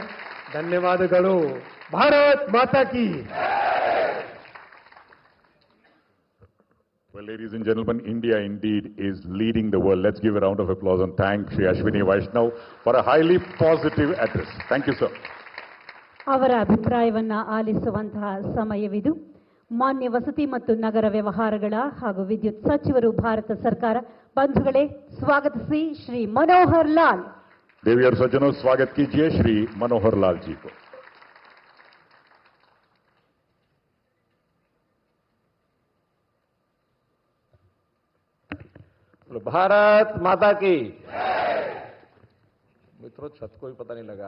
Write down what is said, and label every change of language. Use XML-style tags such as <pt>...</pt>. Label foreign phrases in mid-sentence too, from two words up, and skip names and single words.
<hi>Dhanyavadagalu. भारत माता की.</hi> <en>Well, ladies and gentlemen, India indeed is leading the world. Let's give a round of applause and thank Shri Ashwini Vaishnav for a highly positive address. Thank you, sir.</en> <kn>ಅವರ ಅಭಿಪ್ರಾಯವನ್ನ ಆಲಿಸುವಂತಹ ಸಮಯವಿದು. ಮಾನ್ಯ ವಸತಿ ಮತ್ತು ನಗರ ವ್ಯವಹಾರಗಳ ಹಾಗೂ ವಿದ್ಯುತ್ ಸಚಿವರು ಭಾರತ ಸರ್ಕಾರ ಬಂಧುಗಳೇ ಸ್ವಾಗತಿಸಿ ಶ್ರೀ ಮನೋಹರ್ ಲಾಲ್.</kn> <hi>देवी और सज्जनों, स्वागत कीजिए श्री मनोहर लाल जी को. भारत माता की. मित्रों, छत को भी पता नहीं लगा.</hi>